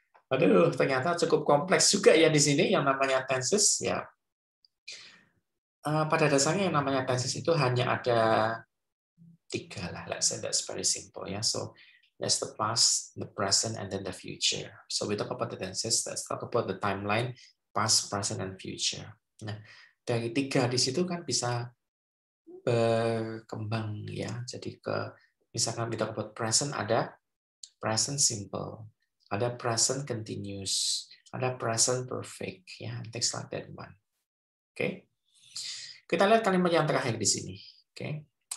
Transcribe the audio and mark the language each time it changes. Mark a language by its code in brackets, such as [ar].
[id] Aduh, ternyata cukup kompleks juga ya di sini yang namanya tenses, ya. Pada dasarnya yang namanya tenses itu hanya ada 3 lah. [en] Let's say that's very simple ya. So that's the past, the present, and then the future. So we talk about the tenses. Let's talk about the timeline, past, present, and future. [id] Nah, dari 3 di situ kan bisa berkembang ya. Jadi misalkan [en] we talk about present, [id] ada present simple, ada present continuous, ada present perfect ya. [en] Things like that one. [id] Oke. Kita lihat kalimat yang terakhir di sini. Oke.